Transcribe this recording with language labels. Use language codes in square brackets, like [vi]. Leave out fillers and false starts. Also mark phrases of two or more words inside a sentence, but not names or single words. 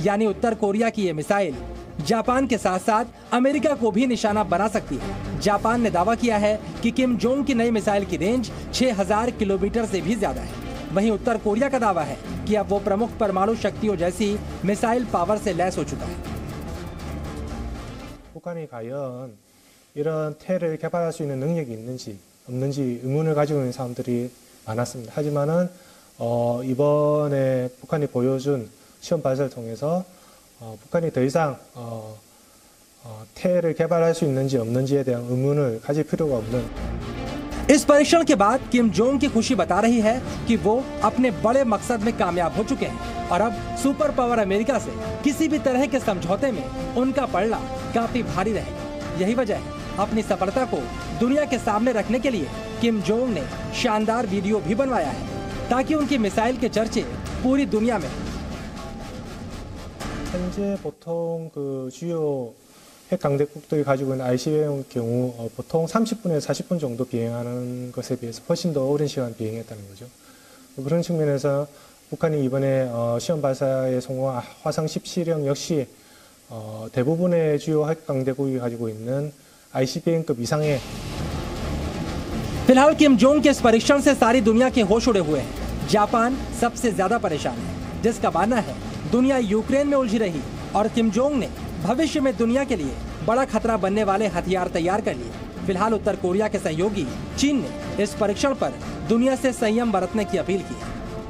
[hi] यानी उत्तर कोरिया की ये मिसाइल जापान के साथ साथ अमेरिका को भी निशाना बना सकती है। जापान ने दावा किया है कि किम जोंग की नई मिसाइल की रेंज 6000 किलोमीटर से भी ज्यादा है। वहीं उत्तर कोरिया का दावा है कि अब वो प्रमुख परमाणु शक्तियों जैसी [en] missile power [hi] से लैस हो चुका है। [ko] 북한이 과연 이런 태를 개발할 수 있는 능력이 있는지 없는지 의문을 가지고 있는 사람들이 많았습니다. 하지만은 이번에 북한이 보여준 시험 발사를 통해서 북한이 더 이상 태를 개발할 수 있는지 없는지에 대한 의문을 가질 필요가 없는 [hi] इस परीक्षण के बाद किम जोंग की खुशी बता रही है कि वो अपने बड़े मकसद में कामयाब हो चुके हैं और अब [en] super power [hi] अमेरिका से किसी भी तरह के समझौते में उनका पलड़ा काफी भारी रहेगा। यही वजह है अपनी सफलता को दुनिया के सामने रखने के लिए किम जोंग ने शानदार वीडियो भी बनवाया है ताकि उनकी मिसाइल के चर्चे पूरी दुनिया में। [ko] 현재 보통 그 주요 핵 강대국들이 가지고 있는 ICBM의 경우 보통 30분에서 40분 정도 비행하는 것에 비해서 훨씬 더 오랜 시간 비행했다는 거죠. 그런 측면에서 북한이 이번에 시험 발사에 성공한 화성 17형 역시 대부분의 주요 핵 강대국이 가지고 있는 ICBM급 이상의 [hi] फिलहाल किम जोंग के इस परीक्षण से सारी दुनिया के होश उड़े हुए हैं। जापान सबसे ज्यादा परेशान है जिसका मानना है दुनिया यूक्रेन में उलझी रही और किम जोंग ने भविष्य में दुनिया के लिए बड़ा खतरा बनने वाले हथियार तैयार कर लिए। फिलहाल उत्तर कोरिया के सहयोगी चीन ने इस परीक्षण पर दुनिया से संयम बरतने की अपील की है।